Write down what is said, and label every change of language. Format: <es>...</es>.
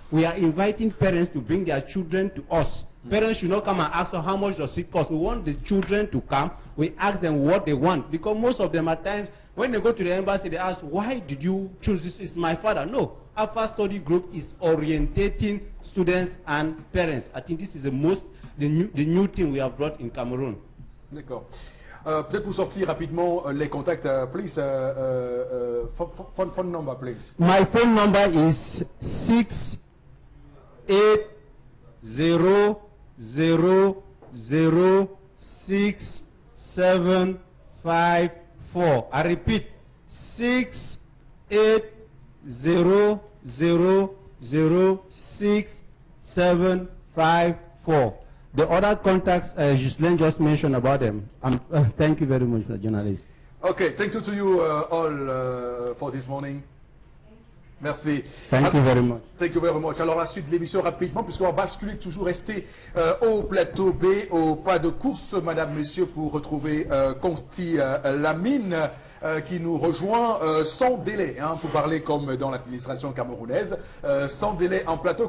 <en>We are inviting parents to bring their children to us. Parents should not come and ask us how much does it cost. We want the children to come. We ask them what they want, because most of them at times, when they go to the embassy, they ask, why did you choose this? It's my father. No. Alpha Study Group is orientating students and parents. I think this is the new thing we have brought in Cameroon.</en> <fr>D'accord. Peut-être pour sortir rapidement les contacts,</fr> <en>please. Phone number, please. My phone number is 680006754. I repeat, 680006754. The other contacts, Ghislaine just mentioned about them. Thank you very much, Mr. Journalist. Okay, thank you to you all for this morning.</en> <fr>Merci.</fr> <en>Thank you very much. Thank you very much.</en> <fr>Alors la suite de l'émission rapidement, puisqu'on va basculer, toujours rester au plateau B, au pas de course, madame, monsieur, pour retrouver Consti Lamine qui nous rejoint sans délai, hein, pour parler comme dans l'administration camerounaise, sans délai en plateau.</fr>